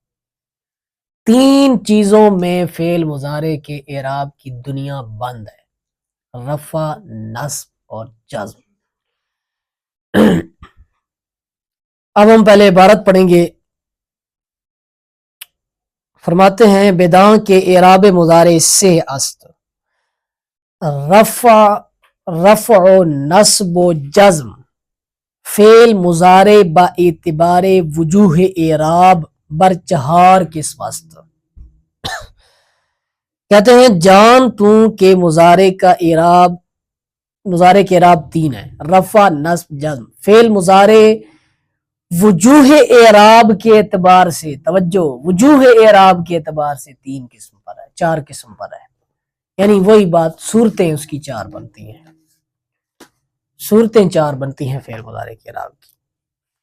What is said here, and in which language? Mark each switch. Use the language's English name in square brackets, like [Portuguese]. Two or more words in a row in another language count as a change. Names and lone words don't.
[Urdu] 3 چیزوں میں فعل مضارع کے اعراب کی دنیا بند ہے: رفع، نصب اور جزم۔ اب ہم پہلے عبارت پڑھیں گے۔ فرماتے ہیں [Persian] بداں کے اعراب مضارع سے است: رفع و نصب و جزم فعل مضارع با اعتبار وجوہ اعراب بر 4 قسم است۔ [Urdu] کہتے ہیں جان تو کہ مضارع کے اعراب 3 ہیں: رفع، نصب، جزم۔ فعل مضارع وجوہ اعراب کے اعتبار سے، توجہ، وجوہ اعراب کے اعتبار سے 3 قسم پر ہے، 4 قسم پر ہے، یعنی وہی بات، صورتیں اس کی 4 بنتی ہیں، صورتیں 4 بنتی ہیں فعل مضارع کے اعراب کی۔